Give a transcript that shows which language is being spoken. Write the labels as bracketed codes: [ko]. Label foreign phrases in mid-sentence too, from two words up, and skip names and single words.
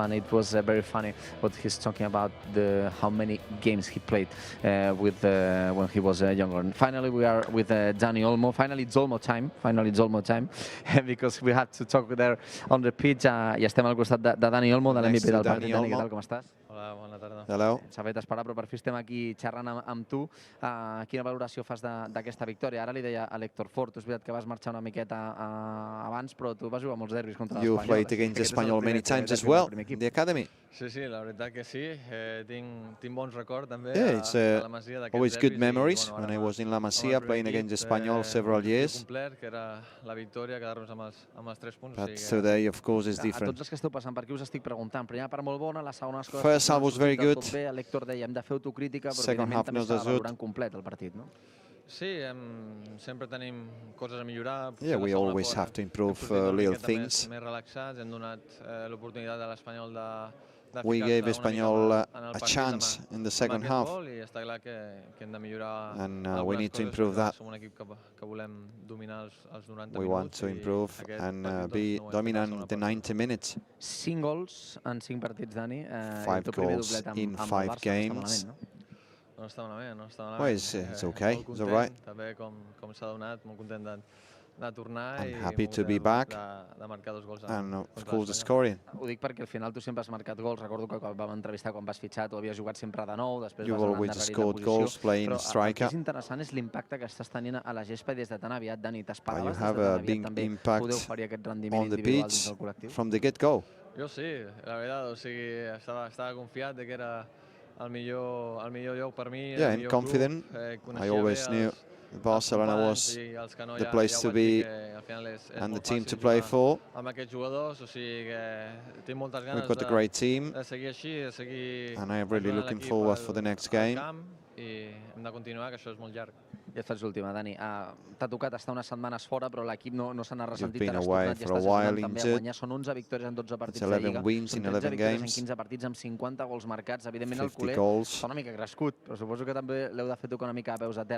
[en] And it was very funny what he's talking about, how many games he played when he was younger. And finally, we are with Dani Olmo. Finally, it's Olmo time. Because we had to talk there on the pitch. [ca] Ja estem al costat de Dani Olmo, de l'MVP del partit. Dani, què tal, com estàs? Hola, bona tarda. [en] Hello. [ca] S'ha fet esperar, però per fi estem aquí xerrant amb tu. Quina valoració fas d'aquesta victòria? Ara li deia a l'Hector Fort, és veritat que vas marxar una miqueta abans, però tu vas jugar molts derbis contra l'Espanyol. [en] You played against Espanyol many times as well in the academy. [ca] Sí, la veritat que sí. Tinc bons records també a la Masia d'aquests [en] always good [ca] derbis. [en] memories when I was in La Masia playing against Espanyol several years. [ca] Que era la victòria, quedar-nos amb els 3 punts. [en] But today, of course, is different. [ca] A tots els que esteu passant per aquí us estic preguntant. Primera part molt bona, la segona coses... [en] First half was very good. [ca] L'Hector deia, hem de fer autocrítica, però evidentment també està valorant complet el partit, no? Sí, sempre tenim coses a millorar. [en] Yeah, we always have to improve little things. [ca] Més relaxats, hem donat l'oportunitat a l'Espanyol de [en] we gave Espanyol a chance in the second half, and we need to improve that. We want to improve and be dominant the 90 minutes. [ca] 5 gols en 5 partits, Dani. [en] 5 goals in 5 games. [ca] No està malament, no està malament. [en] Well, it's okay. It's all right. [ca] També com s'ha donat, molt content de tornar [en] I'm [ca] i [en] happy to [ca] molt [en] be [ca] content [en] back. [ca] de marcar 2 gols. [en] And of course, the scoring. [ca] Ho dic perquè al final tu sempre has marcat gols. Recordo que quan vam entrevistar quan vas fitxar, tu havies jugat sempre de nou, després [en] You've [ca] vas anar [en] always [ca] endarrerint de [en] scored [ca] posició. [en] goals playing [ca] Però [en] striker. [ca] el que és interessant és l'impacte que estàs tenint a la gespa des de tan aviat, Dani. [en] You [ca] T'esperaves des de [en] have [ca] tan [en] a [ca] aviat [en] big [ca] també [en] impact [ca] poder oferir aquest rendiment [en] on the [ca] individual [en] pitch [ca] dins del col·lectiu? [en] from the get-go. [ca] Jo sí, la veritat, o sigui, estava confiat de que era el millor lloc per mi. [en] Yeah, and confident. I always knew Barcelona was the place to be and the team to play for. [ca] Amb aquests jugadors, o sigui que tinc moltes ganes [en] We've got a great team, [ca] de seguir així, de seguir [en] and I'm really looking forward for the next game. [ca] I hem de continuar, que això és molt llarg. Ja et faig l'última, Dani. T'ha tocat estar unes setmanes fora, però l'equip no se n'ha ressentit. [en] been [ca] T'has [en] away [ca] tornat i [en] for a [ca] estàs [en] while [ca] ajudant també a [en] injured. [ca] guanyar. Són 11 victòries en 12 partits [en] It's [ca] de [en] 11 [ca] Lliga. [en] wins [ca] Són [en] in [ca] 13 [en] 11 [ca] victòries en [en] games. [ca] 15 partits amb 50 gols marcats. Evidentment el [en] 50 [ca] culer [en] goals. [ca] està una mica crescut, però suposo que també l'heu de fer tocar una mica a peus a terra.